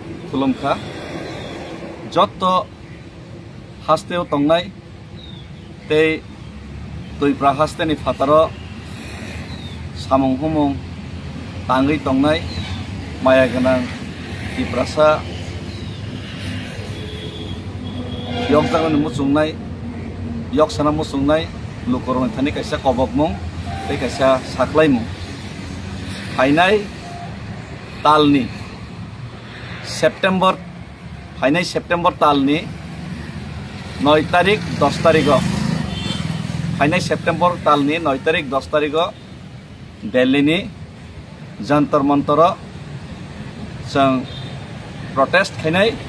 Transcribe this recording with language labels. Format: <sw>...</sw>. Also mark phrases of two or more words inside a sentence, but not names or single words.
<trp>खुलुमखा जत हास्तेव तंगनाय ते तुइप्रा हास्तेनि फातार सामुं हुमुं तांगै तंगनाय माया गोनां तिप्रासा yok jangan musungnai yok sana musungnai lukorong thani kaisa kobokmung tei kaisa saklaimung hainai talni September hainai September talni 9 tarik 10 tarik hainai September talni 9 tarik 10 tarik Delhi ni</trp> <en>jantar mantar</en> <trp>sang protest hainai</trp>